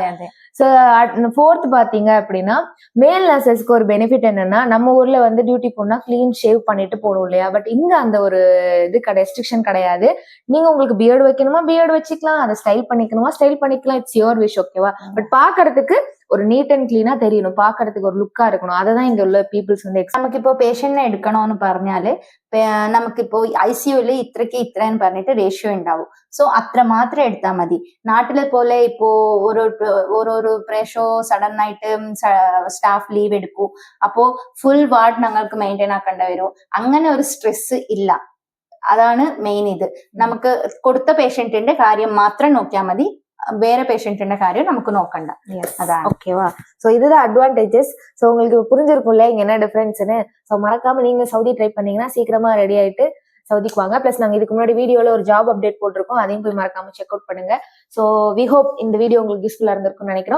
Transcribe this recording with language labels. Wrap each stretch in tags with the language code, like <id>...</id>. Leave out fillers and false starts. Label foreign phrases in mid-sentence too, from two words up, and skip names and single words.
<ta>சோ ஃபோர்த் பாத்தீங்க அப்படின்னா, மேல் நர்சஸ்க்கு ஒரு பெனிஃபிட் என்னன்னா, நம்ம ஊர்ல வந்து டியூட்டி போனா</ta> <en>clean shave</en> <ta>பண்ணிட்டு போடும் இல்லையா, பட் இங்க அந்த ஒரு இது ரெஸ்ட்ரிக்ஷன் கிடையாது. நீங்க உங்களுக்கு பியர்டு வைக்கணுமா பியர்டு வச்சுக்கலாம், அதை ஸ்டைல் பண்ணிக்கணுமா ஸ்டைல் பண்ணிக்கலாம்.</ta> <en>It's your wish. Okay-va?</en> <ta>பட் பாக்குறதுக்கு ஒரு</ta> <en>neat and clean-a</en> <ta>தெரியணும், பாக்குறதுக்கு ஒரு லுக்கா இருக்கணும். அததான் இங்க உள்ள பீப்புள்ஸ் வந்து</ta> <ml>നമുക്കിപ്പോ പേഷ്യന്റിനെ എടുക്കണമെന്ന് പറഞ്ഞാല് നമുക്കിപ്പോ ICUല് ഇത്രയ്ക്ക് ഇത്രയെന്ന് പറഞ്ഞിട്ട് റേഷ്യോ ഉണ്ടാവും. സോ അത്ര മാത്രം എടുത്താൽ മതി. നാട്ടിലെ പോലെ ഇപ്പോ ഓരോരോ പ്രേഷോ സഡൻ ആയിട്ട് സ്റ്റാഫ് ലീവ് എടുക്കൂ, അപ്പോ</ml> <en>full ward</en> <ml>ഞങ്ങൾക്ക് മെയിൻറ്റെയിൻ ആക്കേണ്ടി വരും. അങ്ങനെ ഒരു സ്ട്രെസ് ഇല്ല. അതാണ് മെയിൻ. ഇത് നമുക്ക് കൊടുത്ത പേഷ്യന്റിന്റെ കാര്യം മാത്രം നോക്കിയാൽ മതി,</ml> <ta>வேற பேஷண்ட்ன்ற காரியம் நமக்கு நோக்கണ്ട. அதான். ஓகேவா? சோ இதுதான் அட்வான்டேஜஸ். சோ உங்களுக்கு புரிஞ்சிருக்கும்ல இங்க என்ன டிஃபரன்ஸ்னு. சோ மறக்காம நீங்க சவுதி ட்ரை பண்ணீங்கன்னா சீக்கிரமா ரெடி ஆயிட்டு சவுதிக்கு வாங்க. பிளஸ் நாங்க இதுக்கு முன்னாடி வீடியோல ஒரு</ta> <en>job update</en> <ta>போட்டிருக்கோம், அதையும் போய் மறக்காம</ta> <en>check out</en> <ta>பண்ணுங்க.</ta> <en>so we hope</en> <ta>இந்த வீடியோ உங்களுக்கு யூஸ்ஃபுல்லா இருந்திருக்கும்னு நினைக்கிறோம்.</ta>